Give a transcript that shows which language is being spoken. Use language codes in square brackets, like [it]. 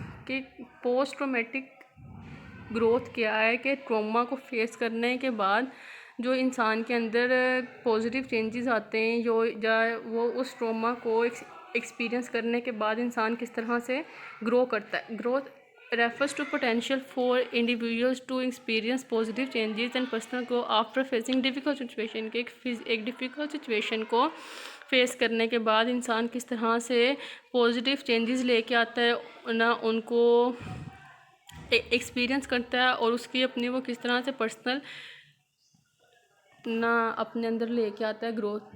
[ur] کہ post traumatic growth کیا ہے؟ کہ ٹراما کو فیس کرنے کے بعد جو انسان کے اندر پازیٹیو چینجز آتے ہیں، وہ اس ٹراما کو ایکسپیرئنس کرنے کے بعد انسان کس طرح سے گرو کرتا ہے. [en] Growth refers to potential for individuals to experience positive changes and personal growth after facing difficult situation. [ur] کہ ایک ڈیفیکلٹ سچویشن کو فیس کرنے کے بعد انسان کس طرح سے پازیٹیو چینجز لے کے آتا ہے، نہ ان کو ایکسپیرئنس کرتا ہے اور اس کی اپنی وہ کس طرح سے پرسنل نہ اپنے اندر لے کے آتا ہے گروتھ.